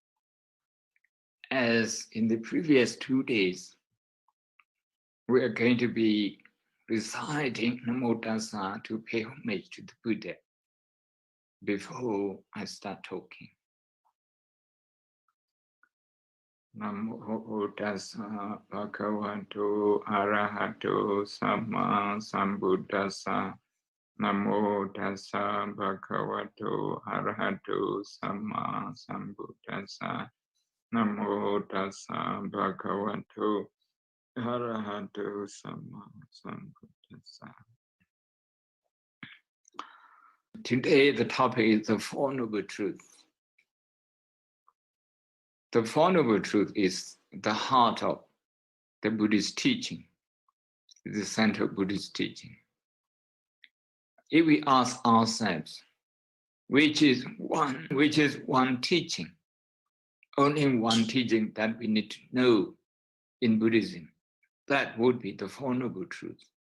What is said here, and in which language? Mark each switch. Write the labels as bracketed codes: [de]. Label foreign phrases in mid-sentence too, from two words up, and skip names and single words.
[en] As in the previous 2 days, we are going to be reciting [pi] Namo Tassa [en] to pay homage to the Buddha before I start talking. [pi] Namo Tassa Bhagavato Arahato Samma Sambuddhassa. Namo Tassa Bhagavato Arahato Samma Sambuddhassa. Namo Tassa Bhagavato Arahato Samma Sambuddhassa. [en] Today the topic is the Four Noble Truths. The Four Noble Truth is the heart of the Buddhist teaching, the center of Buddhist teaching. If we ask ourselves, which is one teaching, only one teaching that we need to know in Buddhism, that would be the Four Noble Truths.